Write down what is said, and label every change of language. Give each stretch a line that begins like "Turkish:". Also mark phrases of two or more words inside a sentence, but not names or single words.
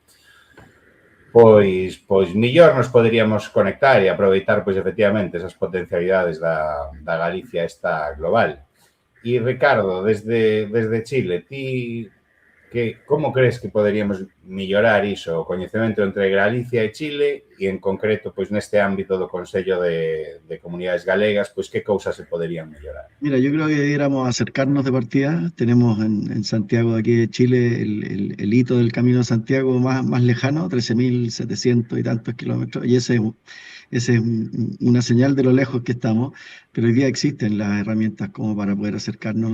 Galician: Pois mellor nos poderíamos conectar e aproveitar pois efectivamente esas potencialidades da Galicia esta global. E Ricardo, desde Chile, ti como crees que poderíamos mellorar iso, o coñecemento entre Galicia e Chile e en concreto, pois neste ámbito do Consello de Comunidades Galegas, pois que cousas se poderían mellorar?
Spanish: Mira, yo creo que debiéramos acercarnos de partida. Tenemos en Santiago de aquí de Chile el hito del Camino de Santiago más lejano, 13.700 y tantos kilómetros, y ese es una señal de lo lejos que estamos, pero hoy día existen las herramientas como para poder acercarnos.